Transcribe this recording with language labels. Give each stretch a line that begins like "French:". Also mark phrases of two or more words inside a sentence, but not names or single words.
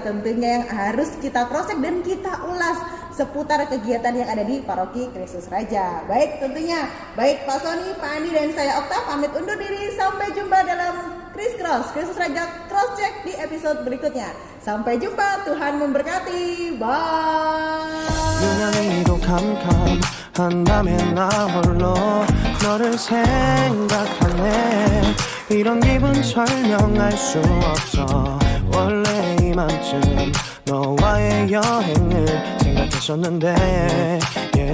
Indonesian: Tentunya yang harus kita cross-check dan kita ulas seputar kegiatan yang ada di paroki Kristus Raja. Baik, tentunya baik Pak Sony, Pak Andi dan saya Okta pamit undur diri. Sampai jumpa dalam Kris Cross Kristus Raja Cross Check di episode berikutnya. Sampai jumpa, Tuhan memberkati. Bye.
Korean: 이런 기분 설명할 수 없어. 원래 이맘쯤 너와의 여행을 생각했었는데